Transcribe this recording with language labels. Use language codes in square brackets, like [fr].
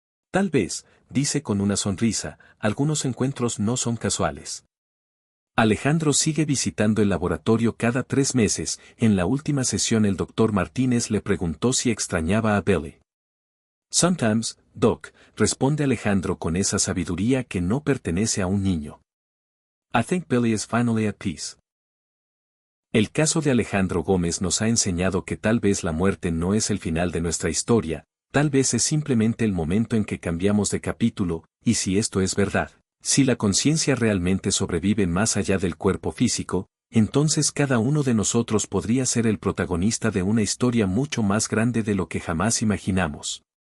[es] Tal vez, dice con una sonrisa, algunos encuentros no son casuales. Alejandro sigue visitando el laboratorio cada 3 meses. En la última sesión el doctor Martínez le preguntó si extrañaba a Billy. [en] Sometimes, Doc, [es] responde Alejandro con esa sabiduría que no pertenece a un niño. [en] I think Billy is finally at peace. [es] El caso de Alejandro Gómez nos ha enseñado que tal vez la muerte no es el final de nuestra historia, tal vez es simplemente el momento en que cambiamos de capítulo, y si esto es verdad, si la conciencia realmente sobrevive más allá del cuerpo físico, entonces cada uno de nosotros podría ser el protagonista de una historia mucho más grande de lo que jamás imaginamos.